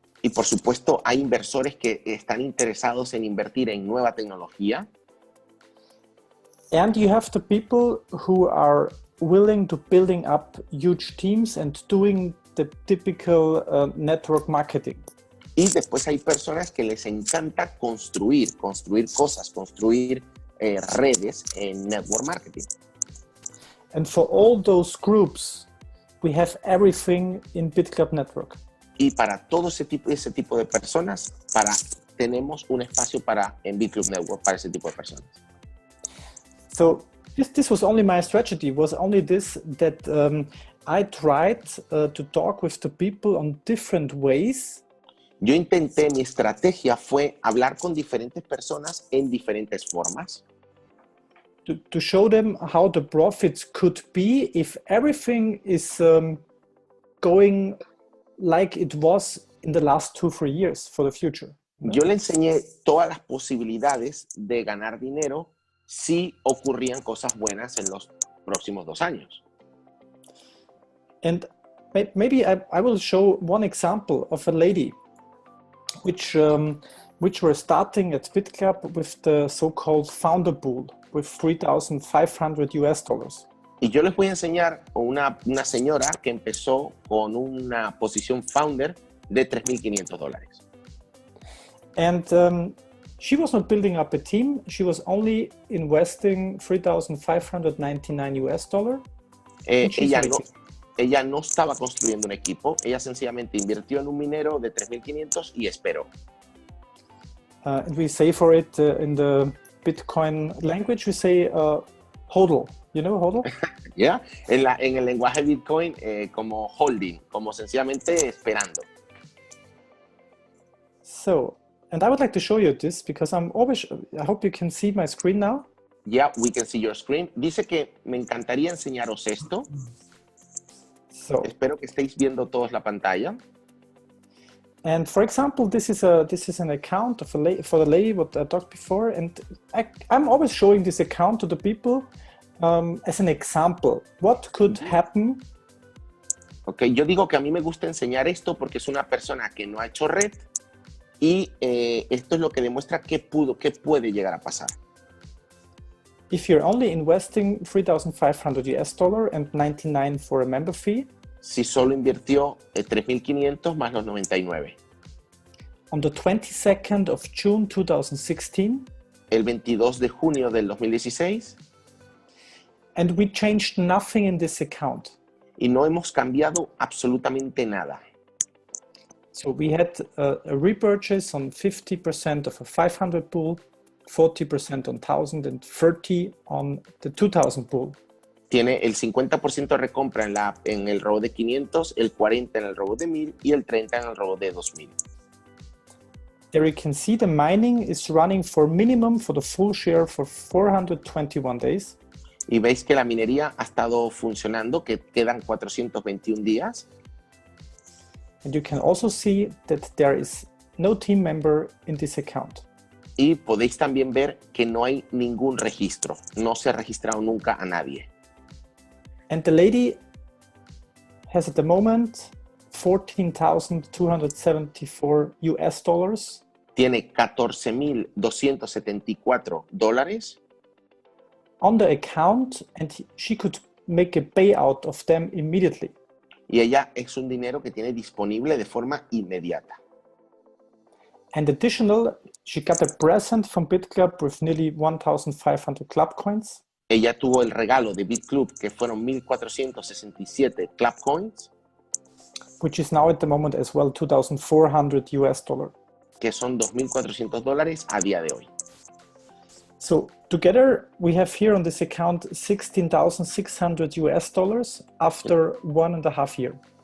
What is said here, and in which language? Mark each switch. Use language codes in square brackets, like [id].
[es] Y por supuesto hay inversores que están interesados en invertir en nueva tecnología. [en] And you have the people who are willing to building up huge teams and doing the typical network marketing. [es] Y después hay personas que les encanta construir cosas, construir redes en network marketing. [en] And for all those groups, we have everything in Bitclub Network. [es] Y para todo ese tipo de personas, tenemos un espacio en Bitclub Network para ese tipo de personas. [en] So this was only my strategy, was only this, that I tried to talk with the people on different ways. [es] Mi estrategia fue hablar con diferentes personas en diferentes formas. [en] To show them how the profits could be if everything is going like it was in the last 2-3 years for the future. [es] Yo le enseñé todas las posibilidades de ganar dinero si ocurrían cosas buenas en los próximos 2 años. [en] And maybe I will show one example of a lady which were starting at Bitclub with the so-called founder pool with $3,500. [es] Y yo les voy a enseñar una señora que empezó con una posición founder de $3,500. [en] And she was not building up a team. She was only investing $3,599. And she's [es] Ella [en] waiting. [es] ella no estaba construyendo un equipo, ella sencillamente invirtió en un minero de 3.500 y esperó. [en] And we say for it in the Bitcoin language, we say hodl. You know hodl? [es] ¿Ya? En el lenguaje Bitcoin, como holding, como sencillamente esperando. [en] So, and I would like to show you this because I hope you can see my screen now. Yeah, we can see your screen. [es] Dice que me encantaría enseñaros esto. [en] So, [es] Espero que estéis viendo todos la pantalla. [en] and for example, this is an account of for the lady what I talked before, and I'm always showing this account to the people as an example. What could happen? [es] Ok, yo digo que a mí me gusta enseñar esto porque es una persona que no ha hecho red y esto es lo que demuestra qué puede llegar a pasar. [en] If you're only investing $3,500 and 99 for a member fee. [es] Si solo invirtió 3.500 más los 99. [en] On the 22nd of June 2016. [es] El 22 de junio del 2016. [en] And we changed nothing in this account. [es] Y no hemos cambiado absolutamente nada. [en] So we had a repurchase on 50% of a 500 pool, 40% on 1,000 and 30 on the 2,000 pool. [es] Tiene el 50% de recompra en el robo de 500, el 40% en el robo de 1,000 y el 30% en el robo de 2,000. [en] There you can see the mining is running for minimum for the full share for 421 days. [es] Y veis que la minería ha estado funcionando, que quedan 421 días. [en] And you can also see that there is no team member in this account. [es] Y podéis también ver que no hay ningún registro. No se ha registrado nunca a nadie. [en] And the lady has at the moment $14,274. [es] Tiene $14,274 [en] on the account, and she could make a payout of them immediately. [es] Y ella es un dinero que tiene disponible de forma inmediata. [en] And additional, she got a present from BitClub with nearly 1,500 club coins. [es] Ella tuvo el regalo de Bitclub, que fueron 1,467 club coins. [en] Which is now at the moment as well $2,400. [es] Que son $2,400 a día de hoy. [en] So together we have here on this account $16,600 after 1.5 years.